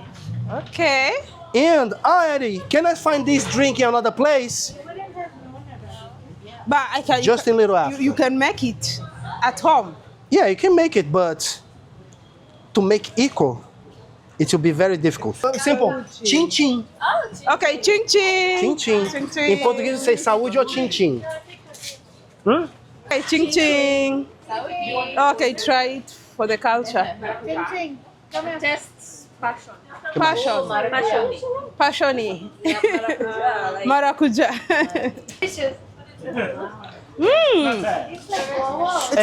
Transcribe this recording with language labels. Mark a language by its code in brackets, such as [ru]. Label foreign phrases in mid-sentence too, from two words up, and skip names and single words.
[en] Okay. And Eddie, can I find this drink in another place? But I can Just in Little Africa. You can make it at home. Yeah, you can make it, but to make equal, it will be very difficult. Simple. [pt] Tchim tchim. [en] Okay, ching ching. [pt] Tchim tchim. [en] Ching ching. [pt] Em português, você saúde ou tchim tchim? [en] Okay, ching ching. Okay, try it for the culture. Ting, come here. Tests passion. Passion. Passion. [pt] Passioni. Maracuja. [en] Delicious. It's [pt] É